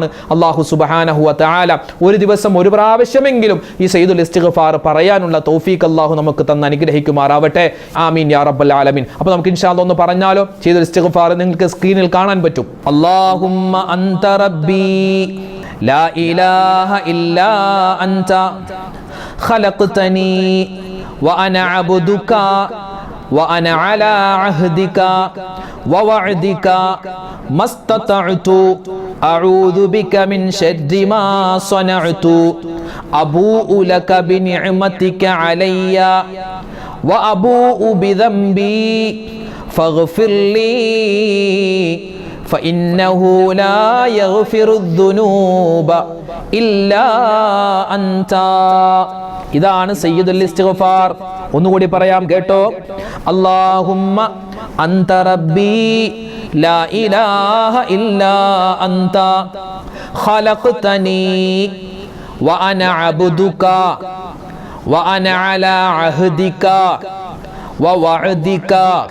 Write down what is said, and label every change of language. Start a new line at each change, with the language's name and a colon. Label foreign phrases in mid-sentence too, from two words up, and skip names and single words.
Arabic: الله سبحانه وتعالى
Malayalam: ഒരു ദിവസം ഒരു പ്രാവശ്യമെങ്കിലും ഈ സയ്യിദുൽ ഇസ്തിഗ്ഫാർ പറയാനുള്ള തൗഫീഖ് അല്ലാഹു നമുക്ക് തന്ന് അനുഗ്രഹിക്കുമാറാവട്ടെ.
Arabic: آمين يا رب العالمين.
Malayalam: അപ്പോൾ നമുക്ക്
Arabic: إن شاء الله
Malayalam: ഒന്ന് പറഞ്ഞാലോ? സയ്യിദുൽ ഇസ്തിഗ്ഫാർ നിങ്ങൾക്ക് സ്ക്രീനിൽ കാണാൻ പറ്റും.
Arabic: اللهم أنت ربي لا إله إلا أنت خلقتني وأنا عبدك وأنا على عهدك ووعدك ما استطعت أعوذ بك من شر ما صنعت أبوء لك بنعمتك علي وأبوء بذنبي فاغفر لي فإنه لا يغفر الذنوب إلا أنت.
Malayalam: ഇതാണ് സയ്യിദുൽ ഇസ്തിഗ്ഫാർ. ഒന്നുകൂടി പറയാം, കേട്ടോ.
Arabic: اللهم أنت ربي لا إله إلا أنت خلقتني وأنا عبدك وأنا على عهدك ووعدك